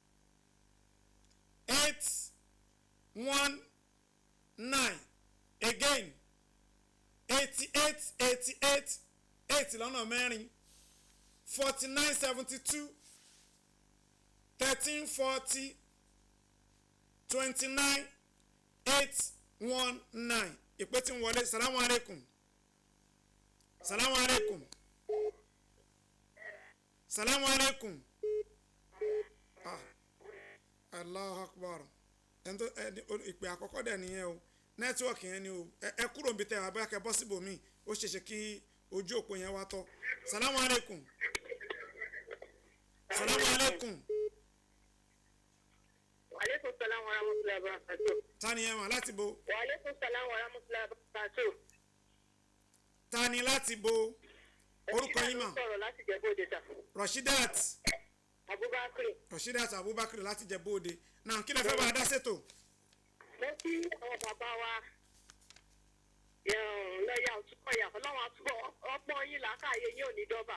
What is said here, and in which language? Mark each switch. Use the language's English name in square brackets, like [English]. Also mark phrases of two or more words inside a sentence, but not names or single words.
[Yoruba] 819 again 88 8 lọ́nà mẹ́rin 49 72 13 40 29 819 ìpè tí ń wọlé. [Arabic] السلام عليكم. السلام عليكم. السلام عليكم. الله أكبر. [Yoruba] Ìpè àkọ́kọ́ dẹ̀ nìyẹn o nẹ́tíwọ̀kì yẹn ni o ẹ kúrò níbi tẹ́ ẹ abẹ́ akẹ́ bọ́ síbòmíì ó ṣeéṣe kí ojú òpó yẹn wá tọ́. [Arabic] السلام عليكم. السلام عليكم. وعليكم السلام ورحمة الله وبركاته. [Yoruba] Tani yẹn mà láti bo. [Arabic] وعليكم السلام ورحمة الله وبركاته. [Yoruba] Tani láti bo. Orúkọ yín mà. Sọ̀rọ̀ láti Ìjẹ̀bú Òde sà. Rashidat. Abubakar. Rashidat Abubakar láti Ìjẹ̀bú Òde. Náà kí lè fẹ́ bá a dá ṣètò. Mo kí àwọn bàbá wa lọ́ọ̀yà òtúkọ̀yà ọlọ́run àtúbọ̀ ọgbọ́n yín làákàyè yín ò ní dọ́bà.